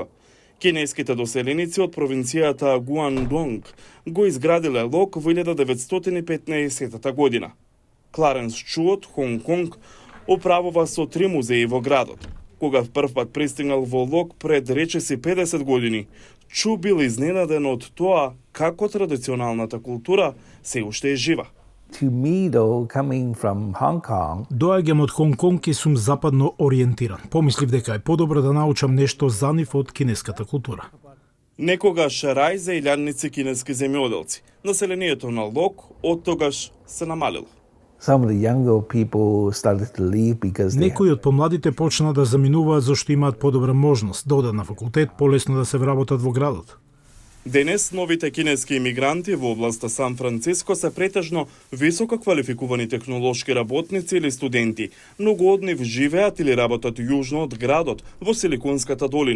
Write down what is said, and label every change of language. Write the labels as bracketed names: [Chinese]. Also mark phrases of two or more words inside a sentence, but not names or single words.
[Macedonian] Кинеските доселеници од провинцијата Гуандонг го изградиле Лок во 1915 година. Кларенс Чу од Хонг Конг управува со 3 музеи во градот. Кога првпат пристигнал во Лок пред речиси 50 години, Чу бил изненаден од тоа како традиционалната култура се уште е жива. [English] To me, though, coming from Hong Kong, [Macedonian] Доаѓам од Хонг Конг и сум западно ориентиран. Помислив дека е подобро да научам нешто за нив од кинеската култура. Некогаш рај за илјадници кинески земјоделци. Населението на Лок од тогаш се намалило. [English] some of the younger people started to leave because they [Macedonian] Некои од помладите почна да заминуваат зашто имаат подобра можност да одат на факултет, полесно да се вработат во градот. Денес новите кинески имигранти во областа Сан Франциско се претежно високо квалификувани технолошки работници или студенти. Многу од нив живеат или работат јужно од градот, во Силиконската долина.